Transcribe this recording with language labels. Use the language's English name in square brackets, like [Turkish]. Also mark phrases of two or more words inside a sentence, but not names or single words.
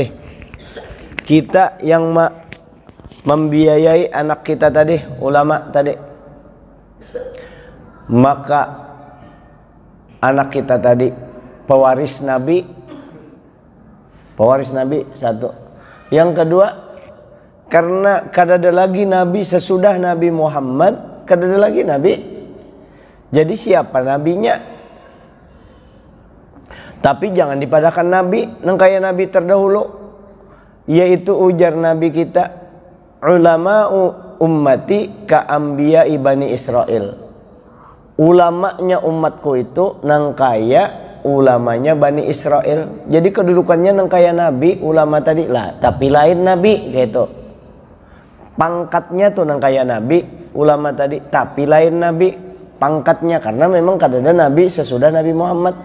[Banjar] Kita yang membiayai anak kita tadi, ulama tadi. Maka anak kita tadi pewaris Nabi satu. Yang kedua, karena kadada lagi Nabi sesudah Nabi Muhammad, kadada lagi Nabi. Jadi siapa nabinya? Tapi jangan dipadahkan Nabi nang kaya Nabi terdahulu, yaitu ujar Nabi kita, [Arabic] علماء أمتي كأنبياء بني إسرائيل. [Banjar] Ulamanya umatku itu nang kaya ulamanya Bani Israel. Jadi kedudukannya nang kaya Nabi, ulama tadi lah, tapi lain Nabi gitu. Pangkatnya tuh nang kaya Nabi, ulama tadi, tapi lain Nabi pangkatnya, karena memang kadada Nabi sesudah Nabi Muhammad.